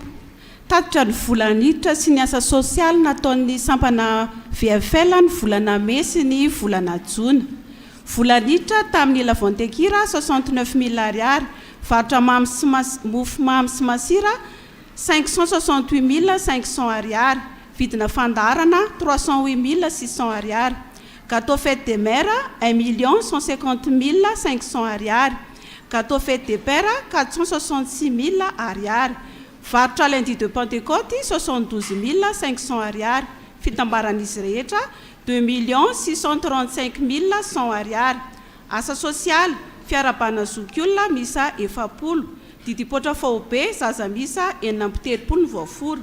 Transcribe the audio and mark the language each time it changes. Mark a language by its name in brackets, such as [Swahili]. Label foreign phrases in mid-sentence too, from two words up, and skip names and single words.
[Malagasy] Tatitra ny volaniditra sy ny asa sosialy nataon'ny sampana VFL ny volana Mai sy ny volana Jona. Volaniditra tamin'ny Lavontekira 69,000 ariary, varotra mofo mamy sy masira 568,500 ariary, vidina fandarana 308,600 ariary, [French] gâteau fête des mères 1,150,500 ariary, gâteau fête des pères 466,000 ariary, varotra lundi de Pentecôte 72,500 ariary, [Malagasy] fitambaran'izy rehetra [French] 2,635,100 ariary. [Malagasy] Asa sosialy fiarabana zokiolona misa 40, didipotra faobe zaza misa 930 voaforo.